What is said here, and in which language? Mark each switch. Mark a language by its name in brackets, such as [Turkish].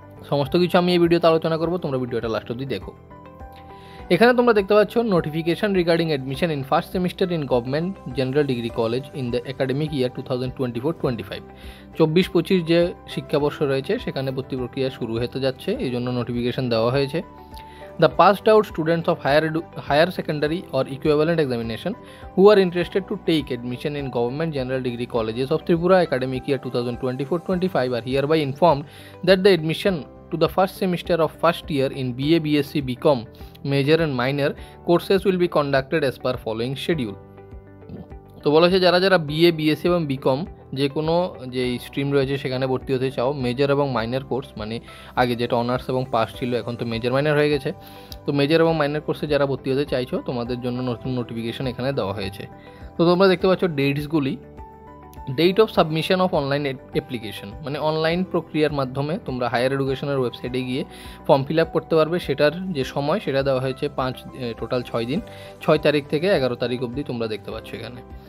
[Bangla] সমস্ত কিছু আমি এই ভিডিওতে আলোচনা করব, তোমরা ভিডিওটা লাস্ট অবধি দেখো। এখানে তোমরা দেখতে পাচ্ছ [English] Notification regarding admission in first semester in government general degree college in the academic year 2024-25। [Bangla] 24-25 যে শিক্ষাবর্ষ রয়েছে সেখানে ভর্তি প্রক্রিয়া শুরু হতে যাচ্ছে, এই জন্য নোটিফিকেশন দেওয়া হয়েছে। [English] The passed out students of higher secondary or equivalent examination who are interested to take admission in government general degree colleges of Tripura academic year 2024-25 are hereby informed that the admission to the first semester of first year in BA, BSc, BCom major and minor courses will be conducted as per following schedule. [Bangla] তো বলেছে যারা যারা BA, BSc এবং BCom যে কোনো যে stream রয়েছে সেখানে ভর্তি হতে চাও, মেজর এবং মাইনর কোর্স, মানে আগে যেটা অনার্স এবং পাস ছিল এখন তো মেজর মাইনর হয়ে গেছে, তো মেজর এবং মাইনর কোর্সে যারা ভর্তি হতে চাইছো তোমাদের জন্য নতুন নোটিফিকেশন এখানে দেওয়া হয়েছে। তো তোমরা দেখতে পাচ্ছ ডেটসগুলি। Date of submission of online application, মানে অনলাইন প্রক্রিয়ার মাধ্যমে তোমরা হায়ার এডুকেশনের ওয়েবসাইটে গিয়ে ফর্ম ফিল আপ করতে পারবে, সেটার যে সময় সেটা দেওয়া হয়েছে টোটাল 6 দিন, 6 তারিখ থেকে 11 তারিখ অবধি তোমরা দেখতে পাচ্ছ এখানে।